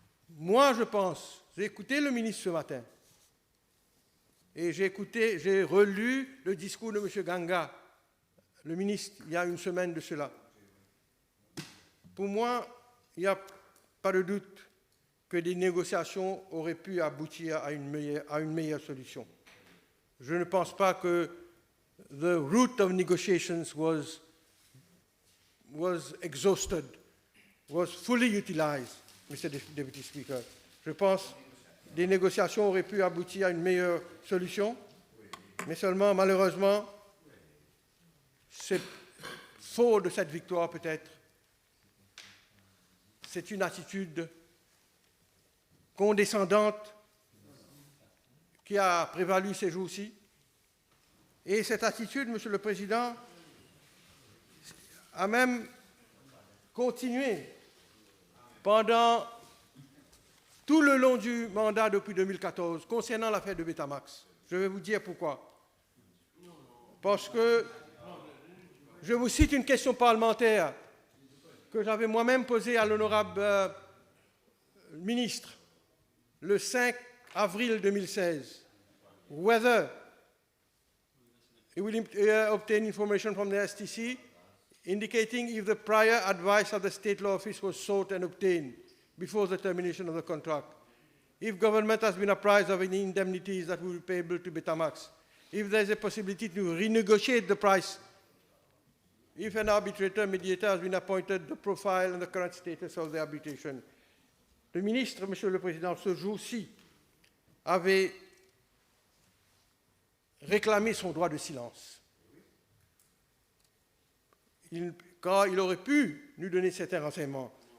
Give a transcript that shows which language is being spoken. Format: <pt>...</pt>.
<fr>Moi, je pense, j'ai écouté le ministre ce matin, et j'ai relu le discours de M. Ganga, le ministre, il y a une semaine de cela. Pour moi, il n'y a pas de doute que des négociations auraient pu aboutir à une meilleure solution. Je ne pense pas que</fr> <en>the route of negotiations was exhausted, was fully utilized, Mr. Deputy Speaker.</en> <fr>Je pense que des négociations auraient pu aboutir à une meilleure solution, mais seulement, malheureusement, c'est faux de cette victoire peut-être. C'est une attitude condescendante qui a prévalu ces jours-ci. Et cette attitude, Monsieur le Président, a même continué pendant tout le long du mandat depuis 2014 concernant l'affaire de Betamax. Je vais vous dire pourquoi. Parce que je vous cite une question parlementaire que j'avais moi-même posée à l'honorable ministre le 5 avril 2016.</fr> <en>Whether he will obtain information from the STC indicating if the prior advice of the State Law Office was sought and obtained before the termination of the contract, if government has been apprised of any indemnities that will be payable to Betamax, if there is a possibility to renegotiate the price, if an arbitrator mediator has been appointed, the profile and the current status of the arbitration.</en> <fr>Le ministre, Monsieur le Président, ce jour-ci, avait réclamé son droit de silence. Quand il aurait pu nous donner certains renseignements.</fr>